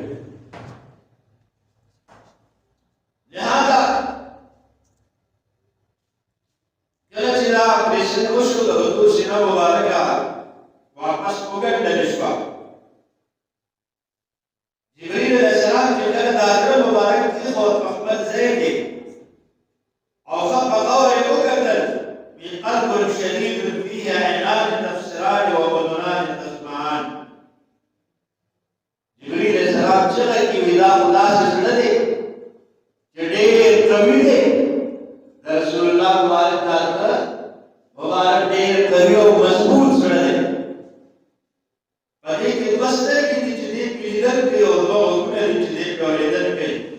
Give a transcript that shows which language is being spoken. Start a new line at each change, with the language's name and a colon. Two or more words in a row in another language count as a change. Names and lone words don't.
Pashto: لهذا کله چې دا اپرېشن وشو د حضور سینه مبارکه واپس وګنډل شوه جبريل
Arabic: علیہ السلام
Pashto: چې کله د زړه مبارک کېښود په خپل ځای کې او ښه په غور یې وکتل
Arabic: من قلب شدید فيه عینان تبصران وأذنان تسمعان
Pashto: جبريل
Arabic: علیہ السلام
Pashto: چغه کې وي دا خو داسې زړه دی چې ډېر قوي دی د رسول الله مبارک دا زړه مبارک ډېر قوي او مضبوط زړه دی په دې کې دوه سترګې دي چې دې پرې لیدل کوي او دوه غوږونه دي چې دې پرې اورېدل کوي